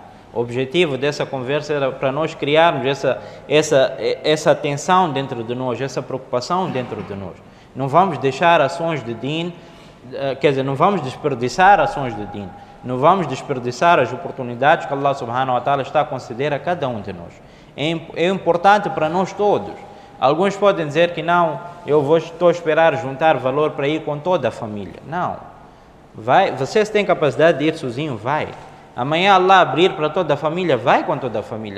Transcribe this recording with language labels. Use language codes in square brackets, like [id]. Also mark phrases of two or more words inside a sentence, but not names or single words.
[pt] O objetivo dessa conversa era para nós criarmos essa tensão dentro de nós, essa preocupação dentro de nós. Não vamos deixar ações de din, quer dizer, não vamos desperdiçar ações de din, não vamos desperdiçar as oportunidades que Allah [ar] سبحانه وتعالى [pt] está a conceder a cada um de nós. É importante para nós todos. Alguns podem dizer que não, estou a esperar juntar valor para ir com toda a família. Não. Vai, você tem capacidade de ir sozinho, vai. Amanhã Allah abrir para toda a família, vai com toda a família.